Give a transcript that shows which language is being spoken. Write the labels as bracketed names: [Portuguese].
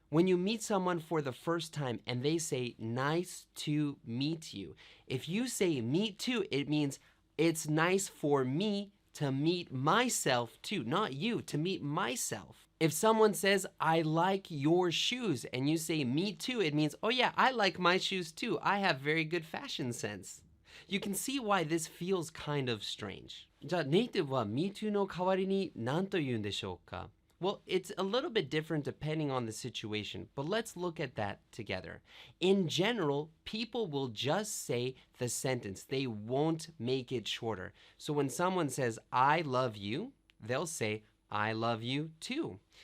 [English] When you meet someone for the first time and they say nice to meet you, if you say me too, it means it's nice for me to meet myself too, not you, to meet myself. If someone says, I like your shoes, and you say me too, it means, oh yeah, I like my shoes too. I have very good fashion sense. You can see why this feels kind of strange. [Japanese] じゃあ、ネイティブは me too の代わりに何と言うんでしょうか? [English] Well, it's a little bit different depending on the situation, but let's look at that together. In general, people will just say the sentence. They won't make it shorter. So when someone says, I love you, they'll say, I love you too.